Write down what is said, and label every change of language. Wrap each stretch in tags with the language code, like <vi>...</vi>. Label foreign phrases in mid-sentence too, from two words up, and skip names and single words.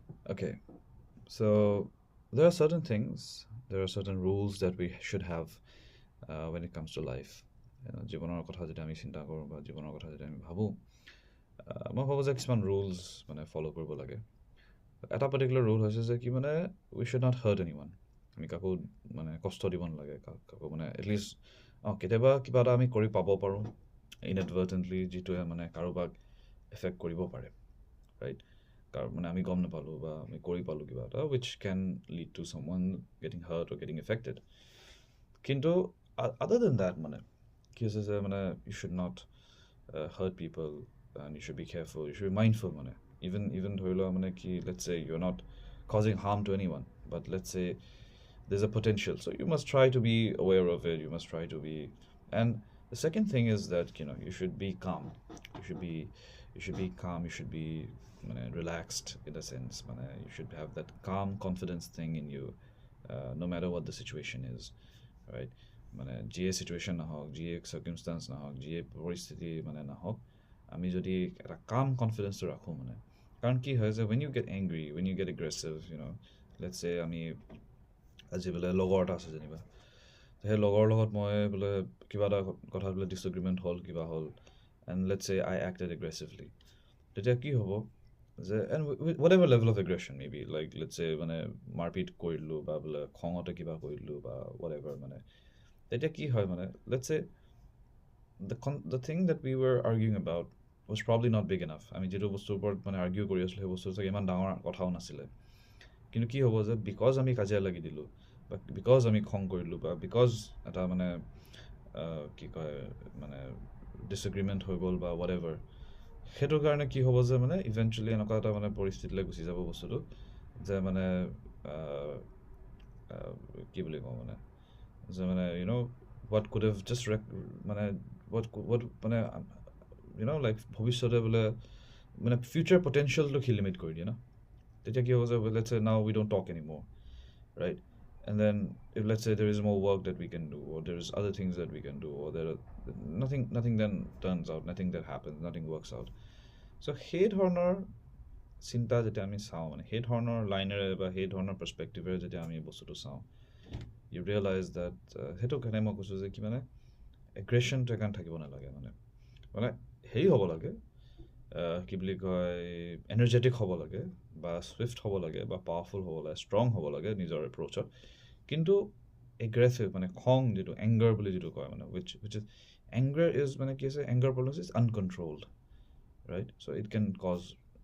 <en>Okay, so there are certain things, there are certain rules that we should have when it comes to life.</en> <as>জীৱনৰ কথা যেতিয়া আমি চিন্তা কৰোঁ বা জীৱনৰ কথা যেতিয়া আমি ভাবোঁ, মই ভাবোঁ যে কিছুমান ৰুলছ মানে ফ'ল' কৰিব লাগে। এটা পাৰ্টিকুলাৰ ৰুল হৈছে যে কি মানে</as> <en>we should not hurt any one.</en> <as>আমি কাকো মানে কষ্ট দিব নালাগে, কাকো মানে এটলিষ্ট কেতিয়াবা কিবা এটা আমি কৰি পাব পাৰোঁ ইনএডভাৰ্টেণ্টলি, যিটোৱে মানে কাৰোবাক এফেক্ট কৰিব পাৰে, ৰাইট? মানে আমি গম নাপালোঁ বা আমি কৰি পালোঁ কিবা এটা</as> <en>which can lead to some one getting hurt or getting affected. কিন্তু other than that</en> <as>মানে কি হৈছে যে মানে</as> <en>you should not hurt people and you should be careful, you should be mindful</en> <as>মানে ইভেন ধৰি লোৱা মানে কি</as> <en>let's say you are not causing harm to anyone, but let's say there's a potential, so you must try to be aware of it, you must try to be. And the second thing is that you should be calm, you should be calm, you should be relaxed in a sense, you should have that calm confidence thing in you, no matter what the situation is, right?</en> <as>যিয়ে চিটুৱেশ্যন নহওক, যিয়ে চাৰ্কিমষ্টান্স নহওক, যিয়ে পৰিস্থিতি নহওক, আমি যদি এটা কাম কনফিডেন্সটো ৰাখোঁ কাৰণ কি হয় যে</as> <en>when you get angry, when you get aggressive, let's say</en> <as>আমি আজি বোলে লগৰ এটা আছে যেনিবা, সেই লগৰ লগত মই বোলে কিবা এটা কথাত বোলে ডিছএগ্ৰিমেণ্ট হ'ল, কিবা হ'ল,</as> <en>and let's say I acted aggressively,</en> <as>তেতিয়া কি হ'ব যে</as> <en>and what ever level of aggression may be, like let's say</en> <as>মাৰপিট কৰিলোঁ বা বোলে খঙতে কিবা কৰিলোঁ বা</as> <en>what ever,</en> <as>তেতিয়া কি হয়</as> <en>let's say the thing that we were arguing about was probably not big enough.</en> <as>আমি যিটো বস্তুৰ ওপৰত আৰ্গিউ কৰি আছিলোঁ সেই বস্তুটো চাগে ইমান ডাঙৰ কথাও নাছিলে, কিন্তু কি হ'ব যে বিকজ আমি কাজিয়া লাগি দিলোঁ বা বিকজ আমি খং কৰিলোঁ বা বিকজ এটা কি কয় ডিছএগ্ৰিমেণ্ট হৈ গ'ল বা</as> <en>what ever,</en> <as>সেইটোৰ কাৰণে কি হ'ব যে ইভেঞ্চুৱেলি এনেকুৱা এটা পৰিস্থিতিলৈ গুচি যাব বস্তুটো যে কি বুলি কওঁ যে</as> <en>what could have just what like</en> <as>ভৱিষ্যতে বোলে</as> <en>future potential</en> <as>সি লিমিট কৰি দিয়ে ন। তেতিয়া কি হ'ব যে</as> <en>let's say now we don't talk anymore, right? And then if let's say there is more work that we can do, or there is other things that we can do, or there are nothing then turns out, nothing that happens, nothing works out.</en> <as>So সেই ধৰণৰ চিন্তা যেতিয়া আমি চাওঁ সেই ধৰণৰ লাইনেৰে বা সেই ধৰণৰ পাৰ্চপেক্টিভেৰে যেতিয়া আমি বস্তুটো চাওঁ,</as> <en>you realize that</en> <as>সেইটো কাৰণে মই কৈছোঁ যে কি এগ্ৰেশ্যনটো সেইকাৰণে থাকিব নালাগে, হেৰি হ'ব লাগে, কি বুলি কয় এনাৰ্জেটিক হ'ব লাগে বা ছুইফ্ট হ'ব লাগে বা পাৱাৰফুল হ'ব লাগে, ষ্ট্ৰং হ'ব লাগে নিজৰ এপ্ৰ'চত, কিন্তু এগ্ৰেছিভ খং যিটো এংগাৰ বুলি যিটো কয়</as> <en>which is anger is</en> <as>কি আছে,</as> <en>anger problems is uncontrolled, right? So it can cause</en>